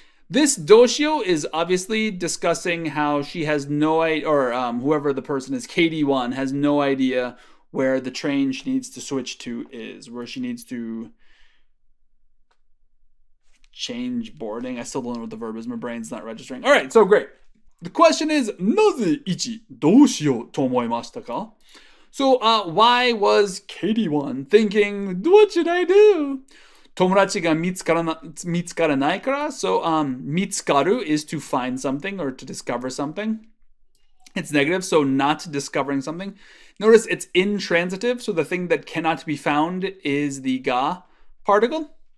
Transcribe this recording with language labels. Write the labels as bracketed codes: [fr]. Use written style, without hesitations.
[en] This doshio is obviously discussing how she has no idea, or whoever the person is, KD1, has no idea where the train she needs to switch to is, where she needs to change boarding. I still don't know what the verb is. My brain's not registering. All right, so great. [ja] The question is, なぜ1どうしようと思いましたか? [en] So, why was KD1 thinking, what should I do? [ja] Tomodachi ga mitsukaranai kara. [en] So mitsukaru is to find something or to discover something. It's negative, so not discovering something. Notice it's intransitive, so the thing that cannot be found is the ga particle.